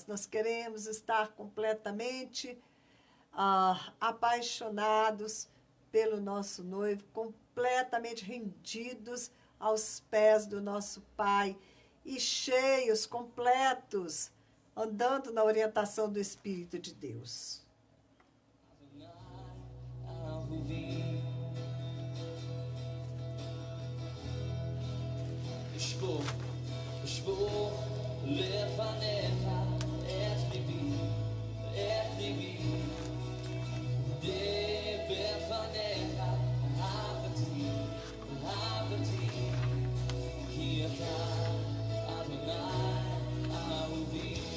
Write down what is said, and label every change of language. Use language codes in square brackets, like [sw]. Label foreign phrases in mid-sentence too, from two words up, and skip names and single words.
[pt] Nós queremos estar completamente apaixonados pelo nosso noivo, completamente rendidos aos pés do nosso Pai e cheios, completos, andando na orientação do Espírito de Deus. [he] שבור לפניך את ליבי, בפניך אהבתי, כי אתה אדוני אהובי.